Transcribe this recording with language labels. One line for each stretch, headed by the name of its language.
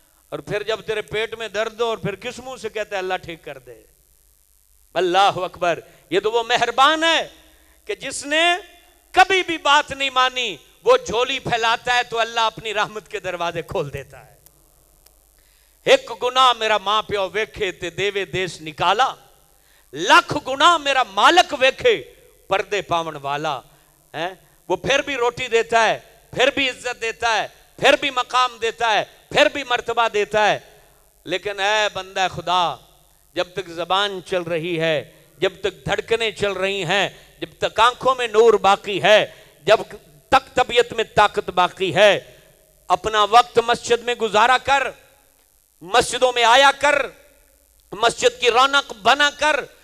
Urdu: اور پھر جب تیرے پیٹ میں درد ہو اور پھر کس منہ سے کہتے ہیں اللہ ٹھیک کر دے. اللہ اکبر. یہ تو وہ مہربان ہے کہ جس نے کبھی بھی بات نہیں مانی, وہ جھولی پھیلاتا ہے تو اللہ اپنی رحمت کے دروازے کھول دیتا ہے.
Punjabi: ایک گناہ میرا ماں پیو ویکھے تے دیوے دیس نکالا, لاکھ گناہ میرا مالک ویکھے پردے پاون والا.
Urdu: وہ پھر بھی روٹی دیتا ہے, پھر بھی عزت دیتا ہے, پھر بھی مقام دیتا ہے, پھر بھی مرتبہ دیتا ہے. لیکن اے بندہ خدا, جب تک زبان چل رہی ہے, جب تک دھڑکنیں چل رہی ہیں, جب تک آنکھوں میں نور باقی ہے, جب تک طبیعت میں طاقت باقی ہے, اپنا وقت مسجد میں گزارا کر, مسجدوں میں آیا کر, مسجد کی رونق بنا کر.